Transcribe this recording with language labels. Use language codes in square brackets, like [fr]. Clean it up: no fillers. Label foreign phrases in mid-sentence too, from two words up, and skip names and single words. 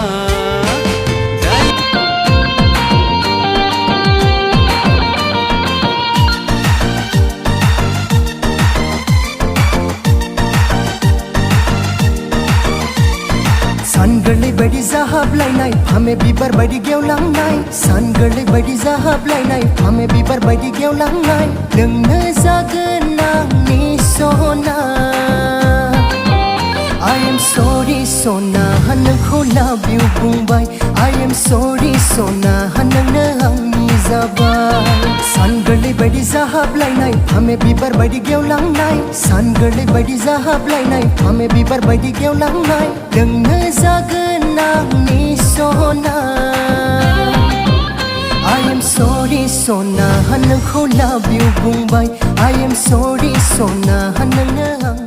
[brx] सानगोरलै बायदि जाहाबलायनाय फामे बिबार बायदि गेवलांनाय सानगोरलै बायदि जाहाबलायनाय फामे बिबार बायदि गेवलांनाय नोंनो जागोन आंनि सना [en] I am sorry [brx] सना नोंखौ [en] love you [brx] बुंबाय [en] I am sorry [brx] सना नोंनो आंनि जाबाय सानगोरलै बायदि जाहाबलायनाय फामे बिबार बायदि गेवलांनाय सानगोरलै बायदि जाहाबलायनाय फामे बिबार बायदि गेवलांनाय नोंनो जागोन आंनि सना [en] I am sorry [brx] सना नोंखौ [en] love you [brx] बुंबाय [en] I am sorry [brx] सना नोंनो